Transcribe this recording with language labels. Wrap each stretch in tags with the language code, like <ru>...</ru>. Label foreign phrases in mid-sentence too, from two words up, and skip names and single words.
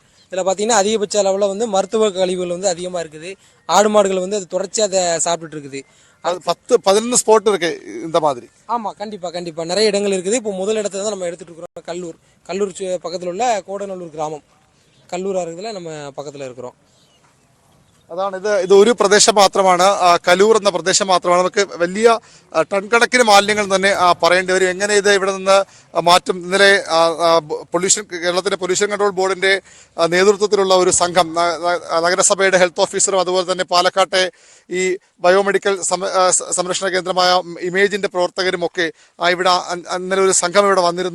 <ta>இதில் பார்த்தீங்கன்னா அதிகபட்ச அளவில் வந்து மருத்துவ கழிவுகள் வந்து அதிகமாக இருக்குது. ஆடு மாடுகள் வந்து அது தொடர்ச்சியாக அதை சாப்பிட்டுட்டு இருக்குது. 10-11 ஸ்பாட் இருக்கு இந்த மாதிரி. ஆமாம், கண்டிப்பாக நிறைய இடங்கள் இருக்குது. இப்போ முதல் இடத்துல தான் நம்ம எடுத்துகிட்டு இருக்கிறோம். கல்லூர் பக்கத்தில் உள்ள கோடநல்லூர் கிராமம், கல்லூர் அருகில் நம்ம பக்கத்தில் இருக்கிறோம்.</ta> <ml>അതാണ് ഇത് ഒരു പ്രദേശം മാത്രമാണ്, കലൂർ എന്ന പ്രദേശം മാത്രമാണ്. നമുക്ക് വലിയ ടൺ കണക്കിന് മാലിന്യങ്ങൾ തന്നെ പറയേണ്ടി വരും. എങ്ങനെ ഇത് ഇവിടെ നിന്ന് മാറ്റും? ഇന്നലെ കേരളത്തിന്റെ പൊല്യൂഷൻ കൺട്രോൾ ബോർഡിന്റെ നേതൃത്വത്തിലുള്ള ഒരു സംഘം, നഗരസഭയുടെ</ml> <en>health officerum</en> <ml>അതുപോലെ തന്നെ പാലക്കാട്ടെ ഈ ബയോമെഡിക്കൽ സംരക്ഷണ കേന്ദ്രമായ ഇമേജിന്റെ പ്രവർത്തകരും ഒക്കെ ഇവിടെ ഇന്നലെ ഒരു സംഘം ഇവിടെ വന്നിരുന്നു.</ml>